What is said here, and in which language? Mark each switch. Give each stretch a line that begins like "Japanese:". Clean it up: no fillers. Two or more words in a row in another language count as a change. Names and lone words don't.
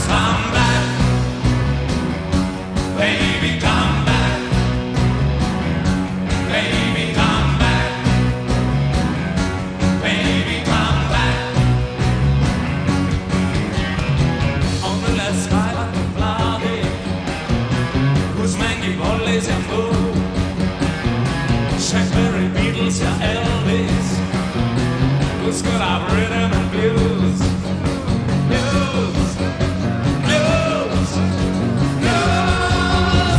English: Come back, baby, come back, baby, come back, baby, come back.
Estonian: Kaevatud plaadi, kus mängib Hollis ja Blue, Shakespeare, Beatles ja Elvis, kus kõlab
English: rhythm and blues,
Estonian: blues, blues, blues.